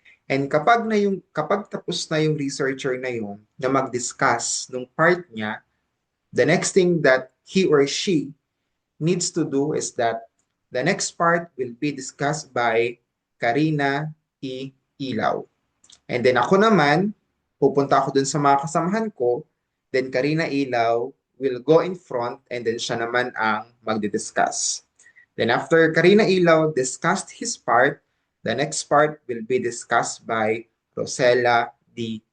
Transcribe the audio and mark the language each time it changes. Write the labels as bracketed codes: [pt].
[en] And [tl] kapag tapos na yung researcher na yun na mag-discuss nung part niya, [en] the next thing that he or she needs to do is that the next part will be discussed by Karina E. Ilaw. [tl] And then ako naman, pupunta ako dun sa mga kasamahan ko, [en] then Karina Ilaw will go in front and then [tl] siya naman ang magdi-discuss. [en] Then after Karina Ilaw discussed his part, the next part will be discussed by Rosella D.